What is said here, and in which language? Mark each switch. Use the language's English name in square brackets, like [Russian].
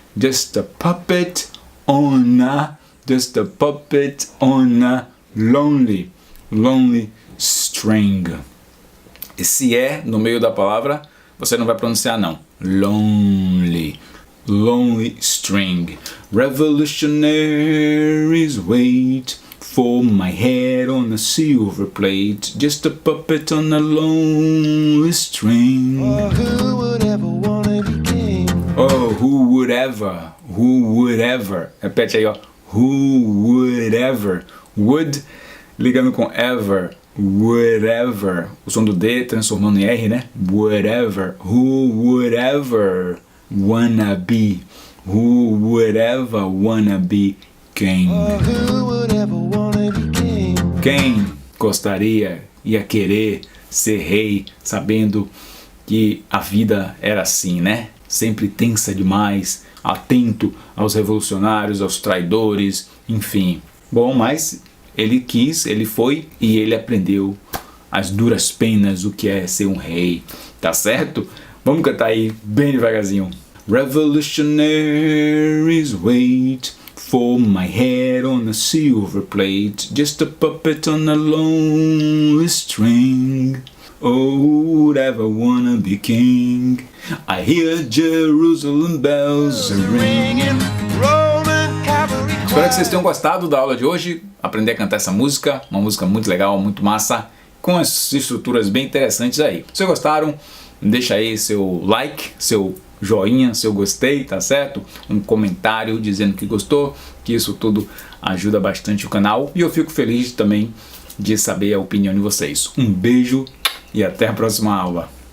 [English] Just a puppet on a lonely string. [Portuguese] Esse é no meio da palavra você não vai pronunciar não. Lonely. [English] lonely string. Revolutionaries wait for my head on a silver plate, just a puppet on a lonely string. Oh, who would ever wanna be king? Oh, who would ever, [Portuguese] repete aí, ó, [English] who would ever, would, [Portuguese] ligando com [English] ever, would ever, [Portuguese] o som do D transformando em R, né, [English] would ever, who would ever wanna be, who would ever wanna be king. Oh, who would ever wanna be king? [Portuguese] Quem gostaria, ia querer ser rei, sabendo que a vida era assim, né? Sempre tensa demais, atento aos revolucionários, aos traidores, enfim. Bom, mas ele quis, ele foi e ele aprendeu as duras penas o que é ser um rei, tá certo? Vamos cantar aí bem devagarzinho. [English] Revolutionaries wait for my head on a silver plate, just a puppet on a lonely string. Oh, who would ever wanna be king? I hear Jerusalem bells ringing. Roman cavalry [Portuguese] Espero que vocês tenham gostado da aula de hoje, aprender a cantar essa música, uma música muito legal, muito massa, com as estruturas bem interessantes aí. Se gostaram, deixa aí seu like, seu joinha, seu gostei, tá certo? Um comentário dizendo que gostou, que isso tudo ajuda bastante o canal e eu fico feliz também de saber a opinião de vocês. Um beijo e até a próxima aula.